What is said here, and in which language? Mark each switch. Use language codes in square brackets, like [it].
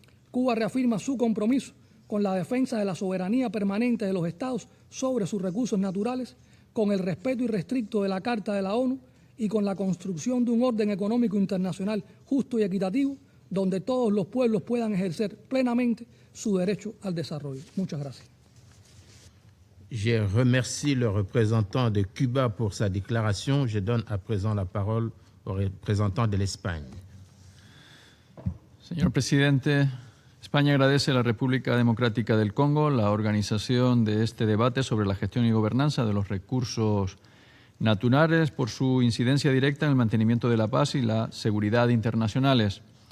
[es] Cuba reafirma su compromiso con la defensa de la soberanía permanente de los Estados sobre sus recursos naturales, con el respeto irrestricto de la Carta de la ONU y con la construcción de un orden económico internacional justo y equitativo, donde todos los pueblos puedan ejercer plenamente su derecho al desarrollo. Muchas gracias. [fr] Je remercie le représentant de Cuba pour sa déclaration. Je donne à présent la parole au représentant de l'Espagne. [es] Señor presidente, España agradece a la República Democrática del Congo la organización de este debate sobre la gestión y gobernanza de los recursos naturales por su incidencia directa en el mantenimiento de la paz y la seguridad internacionales.